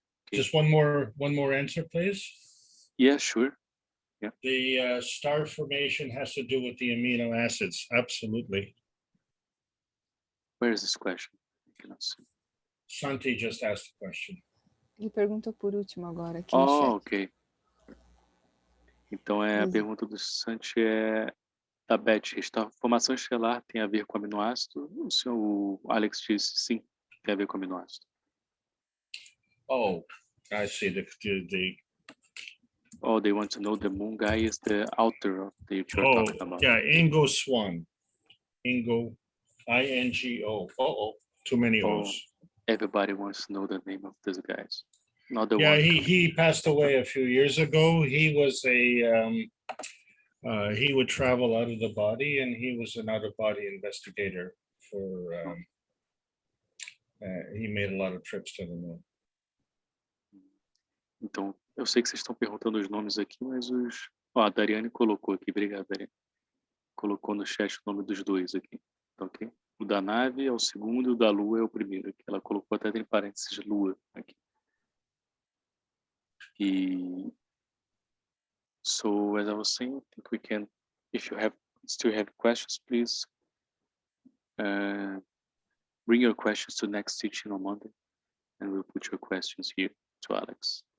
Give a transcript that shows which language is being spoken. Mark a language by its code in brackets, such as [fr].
[en] Okay. Just one more answer, please. Yeah, sure. Yeah. The star formation has to do with the amino acids. Absolutely. Where is this question? I cannot see. Santi just asked the question. [pt] Ele perguntou por último agora aqui no chat. Ok. Então a pergunta do Santi é da Beth. A formação estelar tem a ver com aminoácido? O Alex disse sim, tem a ver com aminoácido. [en] Oh, I see. Oh, they want to know the moon guy is the author of the you're talking about. Yeah, Ingo Swan. Ingo, I-N-G-O. Too many O's. Everybody wants to know the name of these guys. Not the Yeah, one. he passed away a few years ago. He was he would travel out of the body, and he was an out-of-body investigator for. He made a lot of trips to the moon. [pt] Então, eu sei que vocês estão perguntando os nomes aqui, mas a Dariane colocou aqui, obrigado, Dariane. Colocou no chat o nome dos dois aqui, ok? O da Nave é o segundo e o da Lua é o primeiro. Aqui. Ela colocou até entre parênteses Lua aqui. [en] E so, as I was saying, I think we can, if you still have questions, please bring your questions to next teaching on Monday, and we'll put your questions here to Alex.